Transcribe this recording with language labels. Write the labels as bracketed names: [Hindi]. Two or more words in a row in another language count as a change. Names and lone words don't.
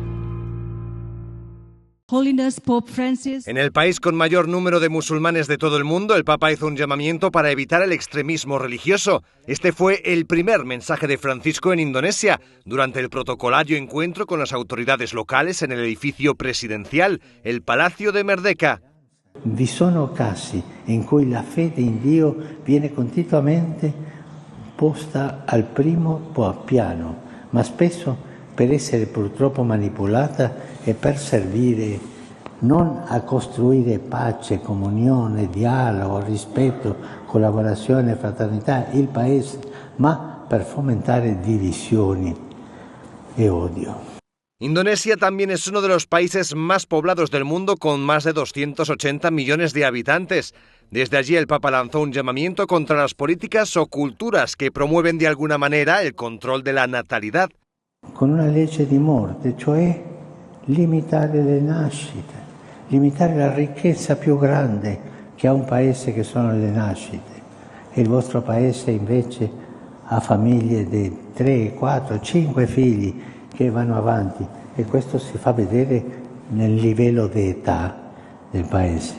[Spanish] En el país con mayor número de musulmanes de todo el mundo, el Papa hizo un llamamiento para evitar el extremismo religioso. Este fue el primer mensaje de Francisco en Indonesia, durante el protocolario encuentro con las autoridades locales en el edificio presidencial, el Palacio de Merdeka. [Italian] Vi sono casi in cui la fede in Dio viene continuamente posta al primo piano, ma spesso per essere purtroppo manipolata e per servire non a costruire pace, comunione, dialogo, rispetto, collaborazione, fraternità, il paese, ma per fomentare divisioni e odio. [Spanish] Indonesia también es uno de los países más poblados del mundo, con más de 280 millones de habitantes. Desde allí el Papa lanzó un llamamiento contra las políticas o culturas que promueven de alguna manera el control de la natalidad. [Italian] Con una legge di morte, cioè limitare le nascite, limitare la ricchezza più grande che ha un paese, che sono le nascite. E il vostro paese invece ha famiglie di 3, 4, 5 figli che vanno avanti, e questo si fa vedere nel livello di età del paese.